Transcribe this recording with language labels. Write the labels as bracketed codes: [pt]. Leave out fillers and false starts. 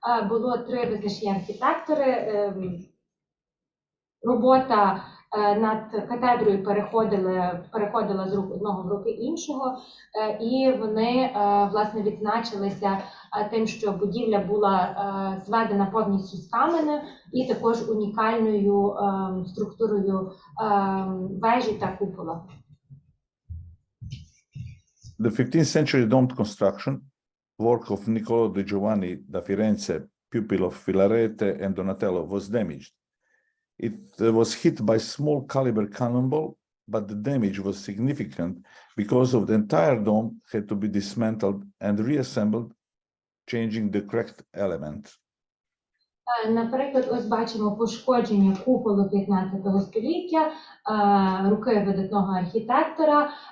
[uk] Було 3 визначні архітектори. Робота над катедрою переходила з рук одного в руки іншого, і вони, власне, відзначилися тим, що будівля була зведена повністю з каменю і також унікальною структурою вежі та купола. [en] The 15th century domed construction, work of Niccolò di Giovanni da Firenze, pupil of Filarete and Donatello, was damaged. It was hit by small caliber cannonball, but the damage was significant because of the entire dome had to be dismantled and reassembled, changing the cracked element. [uk] Наприклад, ось бачимо пошкодження куполу 15 століття, руки видатного архітектора.